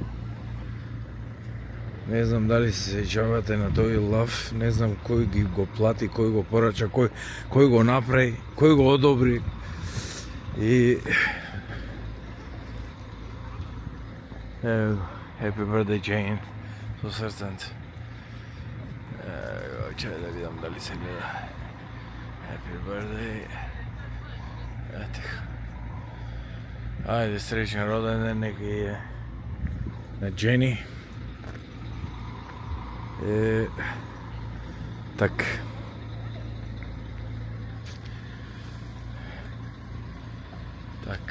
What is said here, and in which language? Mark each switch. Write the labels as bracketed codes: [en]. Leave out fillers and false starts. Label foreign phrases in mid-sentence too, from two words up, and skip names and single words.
[mk] Не знам дали се сеќавате на тој лав, не знам кој ги го плати, кој го порача, кој го направи, кој го одобри. [en] И Happy birthday, Jane, [mk] со срценце. Чај да видам дали се гледа. [en] Happy birthday. [mk] Ете. Ајде, среќен роден ден, нека е. на Джени. Так. Так.